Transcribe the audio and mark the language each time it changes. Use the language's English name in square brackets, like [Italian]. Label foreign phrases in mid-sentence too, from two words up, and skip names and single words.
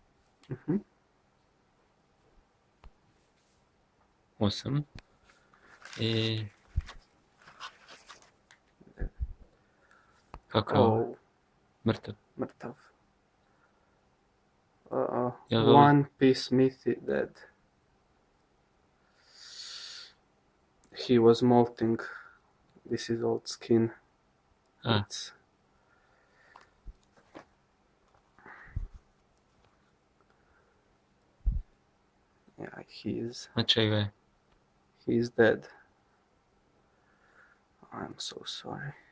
[Bosnian] Mhm. 8. I... Kako je ovo? Mrtav. Mrtav. Jel [English] One piece Smithy dead. He was molting. This is old skin. A, It's... Yeah, [Bosnian] na čega je? [English] he's dead. I'm so sorry.